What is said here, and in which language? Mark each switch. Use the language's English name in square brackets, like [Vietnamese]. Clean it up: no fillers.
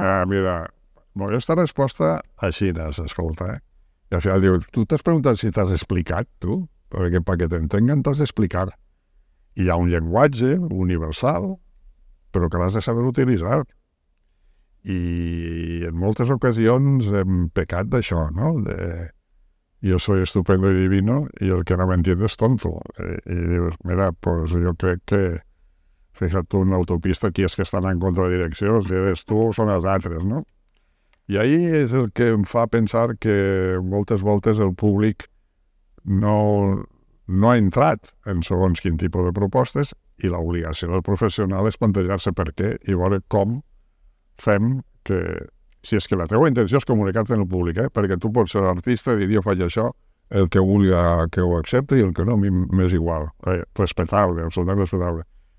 [Catalan] Mira, aquesta resposta així escolta, I al final diu, tu t'has preguntat si t'has explicat, tu? Perquè t'entenguen t'has d'explicar. I hi ha un llenguatge universal però que l'has de saber utilitzar. I en moltes ocasions hem pecat d'això, no? [Spanish] De yo soy estupendo y divino y el que no me entiende es tonto. [Catalan] Y dius, mira, [Spanish] pues [Catalan] yo crec que [Spanish] fíjate tú, [Catalan] una autopista, qui és que estan en contradirecció, si [Spanish] eres [Catalan] tu o són els altres, no? I ahí és el que em fa pensar que moltes voltes el públic no ha entrat en segons quin tipus de propostes i l'obligació del professional és plantejar-se per què i veure com fem que, si és que la teva intenció és comunicar-te en el públic, perquè tu pots ser artista i dir jo faig això, el que vulgui que ho accepti i el que no, a mi m'és igual, respectable, absolutament respectable.